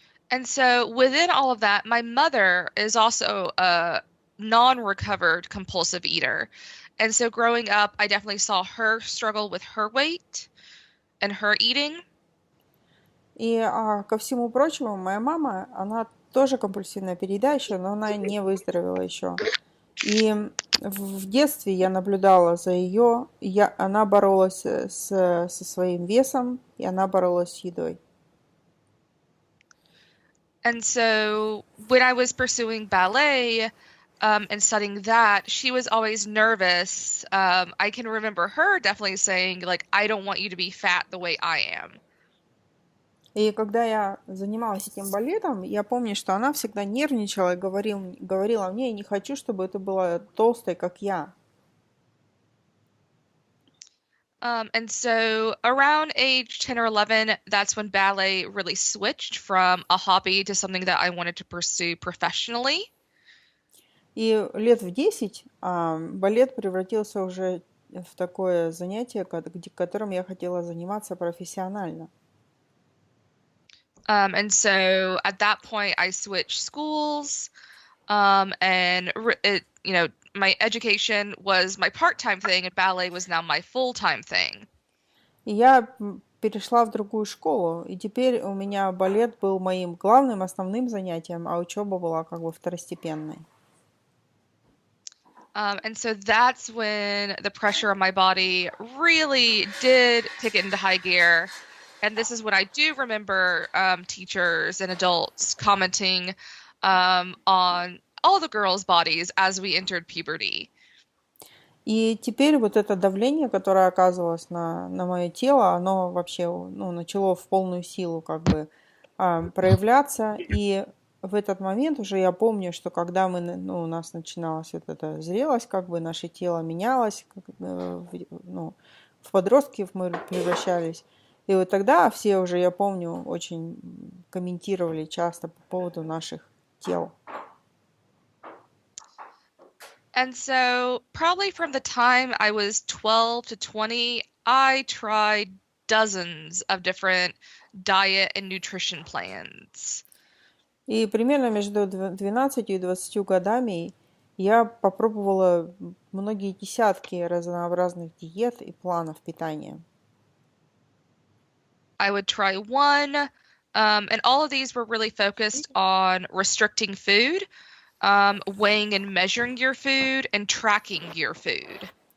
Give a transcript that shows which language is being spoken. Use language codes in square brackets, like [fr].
[en] And so within all of that, my mother is also a non-recovered compulsive eater. And so growing up, I definitely saw her struggle with her weight and her eating. [ru] И ко всему прочему, моя мама, она тоже компульсивная переедающая, но она не выздоровела еще. И в детстве я наблюдала за ее, она боролась со своим весом, и она боролась с едой. [en] And so when I was pursuing ballet and studying that, she was always nervous. I can remember her definitely saying, like, I don't want you to be fat the way I am. [ru] И когда я занималась этим балетом, я помню, что она всегда нервничала и говорила мне, я не хочу, чтобы это было толстой, как я. [en] And so around age 10 or 11, that's when ballet really switched from a hobby to something that I wanted to pursue professionally. [ru] И лет в 10 балет превратился уже в такое занятие, которым я хотела заниматься профессионально. [en] And so at that point, I switched schools, and my education was my part-time thing, and ballet was now my full-time thing. [ru] И я перешла в другую школу, и теперь у меня балет был моим главным, основным занятием, а учеба была как бы второстепенной. [en] And so that's when the pressure on my body really did kick it into high gear. And this is when I do remember teachers and adults commenting on all the girls' bodies as we entered puberty. [ru] И теперь вот это давление, которое оказывалось на мое тело, оно вообще начало в полную силу как бы проявляться. И в этот момент уже я помню, что когда у нас начиналась вот эта зрелость, как бы наше тело менялось, в подростков мы превращались. И вот тогда все уже, я помню, очень комментировали часто по поводу наших тел. [en] And so probably from the time I was 12 to 20, I tried dozens of different diet and nutrition plans. [ru] И примерно между 12 и 20 годами я попробовала многие десятки разнообразных диет и планов питания. [en] I would try one, and all of these were really focused on restricting food, weighing and measuring your food, and tracking your food.